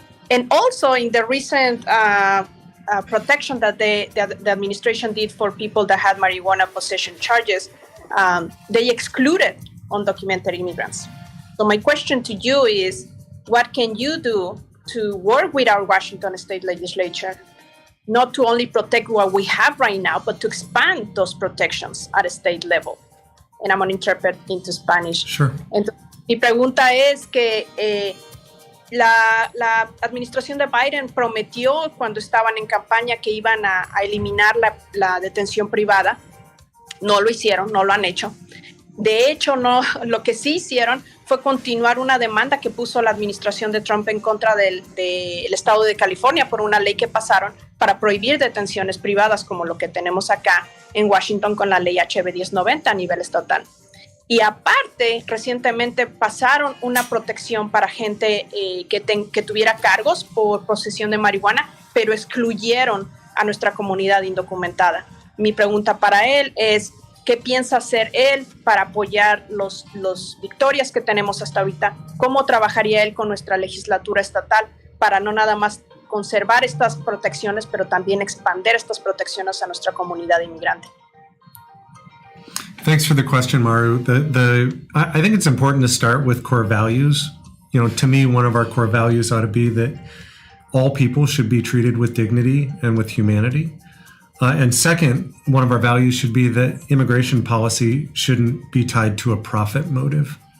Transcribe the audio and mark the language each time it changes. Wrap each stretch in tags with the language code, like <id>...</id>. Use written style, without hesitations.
<en>And also in the recent protection that the administration did for people that had marijuana possession charges, they excluded undocumented immigrants. So my question to you is, what can you do to work with our Washington State legislature, not to only protect what we have right now, but to expand those protections at a state level? And I'm going to interpret into Spanish. Sure.</en> <es>Entonces, mi pregunta es que la administración de Biden prometió cuando estaban en campaña que iban a eliminar la detención privada. No lo hicieron, no lo han hecho. De hecho, no, lo que sí hicieron fue continuar una demanda que puso la administración de Trump en contra del estado de California por una ley que pasaron para prohibir detenciones privadas como lo que tenemos acá en Washington con la ley HB 1090 a nivel estatal. Y aparte, recientemente pasaron una protección para gente que tuviera cargos por posesión de marihuana, pero excluyeron a nuestra comunidad indocumentada. Mi pregunta para él es, ¿qué piensa hacer él para apoyar los victorias que tenemos hasta ahorita? ¿Cómo trabajaría él con nuestra legislatura estatal para no nada más conservar estas protecciones, pero también expandir estas protecciones a nuestra comunidad inmigrante.</es> <en>Thanks for the question, Maru. I think it's important to start with core values. You know, to me, one of our core values ought to be that all people should be treated with dignity and with humanity. And second, one of our values should be that immigration policy shouldn't be tied to a profit motive.</en>